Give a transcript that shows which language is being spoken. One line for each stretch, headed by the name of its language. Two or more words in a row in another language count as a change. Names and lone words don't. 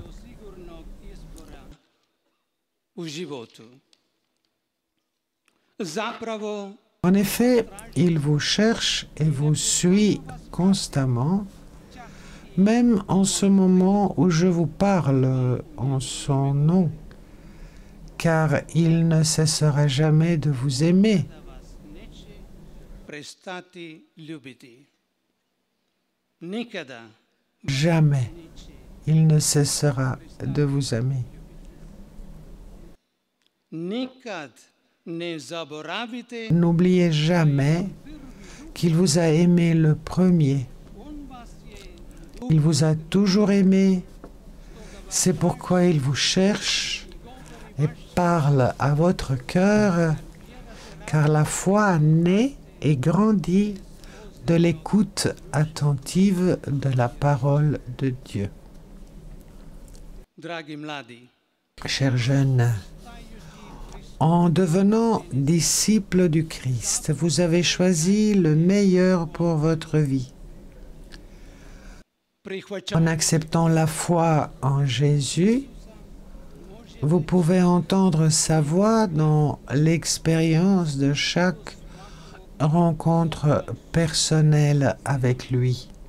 French: En effet, il vous cherche et vous suit constamment, même en ce moment où je vous parle en son nom, car il ne cessera jamais de vous aimer. nikada Jamais il ne cessera de vous aimer.
Croatian: nikad ne zaboravite
French: N'oubliez jamais qu'il vous a aimé le premier. Il vous a toujours aimé. C'est pourquoi il vous cherche et parle à votre cœur, car la foi naît et grandit de l'écoute attentive de la parole de Dieu.
Croatian: dragi mladi,
French: Chers jeunes, en devenant disciples du Christ, vous avez choisi le meilleur pour votre vie. En acceptant la foi en Jésus, vous pouvez entendre sa voix dans l'expérience de chaque rencontre personnelle avec lui.